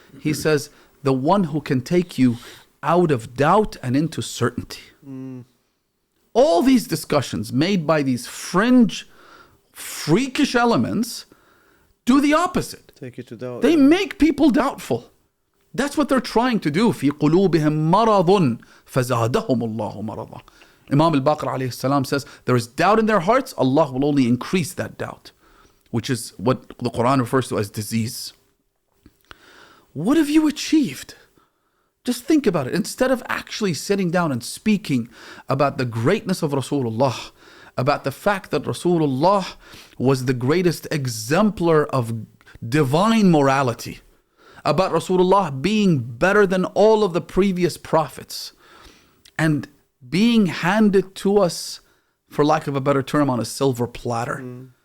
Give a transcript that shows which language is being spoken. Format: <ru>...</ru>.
<en>He says, the one who can take you out of doubt and into certainty. All these discussions made by these fringe, freakish elements do the opposite. Take you to doubt. They make people doubtful. That's what they're trying to do.</en> <ar>في قلوبهم مرض فزادهم الله مرضا.</ar> <en>Imam al-Baqir alayhi salam says, there is doubt in their hearts, Allah will only increase that doubt, which is what the Quran refers to as disease. What have you achieved? Just think about it. Instead of actually sitting down and speaking about the greatness of Rasulullah, about the fact that Rasulullah was the greatest exemplar of divine morality, about Rasulullah being better than all of the previous prophets, and being handed to us, for lack of a better term, on a silver platter.</en>